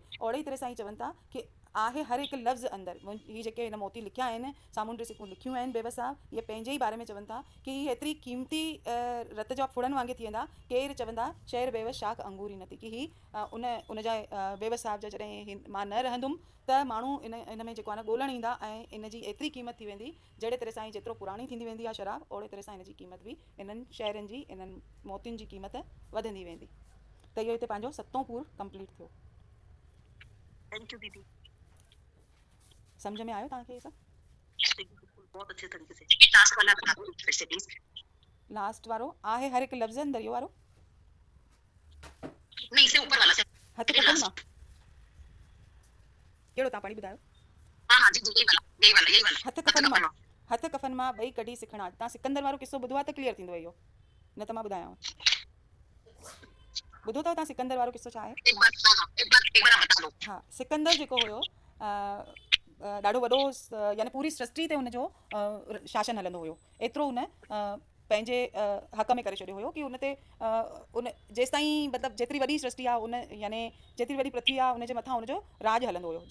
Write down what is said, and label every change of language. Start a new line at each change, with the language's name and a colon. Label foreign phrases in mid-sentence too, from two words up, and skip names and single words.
Sindhi: ओड़े ई तरह सां ई चवनि था कि आहे हर हिकु लफ़्ज़ अंदरि, हीअ जेके हिन मोती लिखिया आहिनि सामुंडी सिक्कूं लिखियूं आहिनि बेबस साहब, इहे पंहिंजे ई बारे में चवनि था कि हीअ एतिरी क़ीमती रत जा फुड़नि वांगुरु थी वेंदा, केरु चवंदा शहर बेबस शाख अंगूर ई न थी, कि हीअ उनजा बेबस साहब जा जॾहिं मां न रहंदुमि त माण्हू इन में जेको आहे न ॻोल्हणु ईंदा ऐं इन जी एतिरी क़ीमत थी वेंदी, जहिड़े तरह सां जेतिरो पुराणी थींदी वेंदी आहे शराब ओड़े तरह सां इन जी क़ीमत बि इन्हनि शहरनि जी इन्हनि मोतियुनि जी क़ीमत वधंदी वेंदी। त इहो हिते पंहिंजो 7 पूर कंप्लीट थियो।
English: thank you दीदी,
Sindhi: सम्झ में आयो तव्हांखे इहे सभु?
Hindi: बहुत अच्छे तरीके से। लास्ट वाला बता दो फिर से प्लीज।
Sindhi: लास्ट वारो आहे हर हिकु लफ़्ज़ अंदरि, इहो वारो
Hindi: नहीं, इससे ऊपर वाला से
Sindhi: हथ कफन मां कहिड़ो तव्हां पढ़ी ॿुधायो?
Hindi: हां हां जी यही वाला
Sindhi: हथ कफन मां ॿई कढी सिखणा। तव्हां सिकंदर वारो किस्सो ॿुधो आहे त क्लियर थींदो इहो, न त मां ॿुधायांव। ॿुधो अथव तव्हां सिकंदर वारो किस्सो छा आहे?
Hindi: एक बार आप बता दो।
Sindhi: हा, सिकंदर जेको हुयो ॾाढो वॾो यानी पूरी सृष्टि ते हुनजो शासन हलंदो हुयो। एतिरो हुन पंहिंजे हक़ में करे छॾियो हुयो कि उन ते उन जेसिताईं मतिलबु जेतिरी वॾी सृष्टि आहे उन यानी जेतिरी वॾी पृथ्वी आहे उनजे मथां हुनजो राज हलंदो हुयो।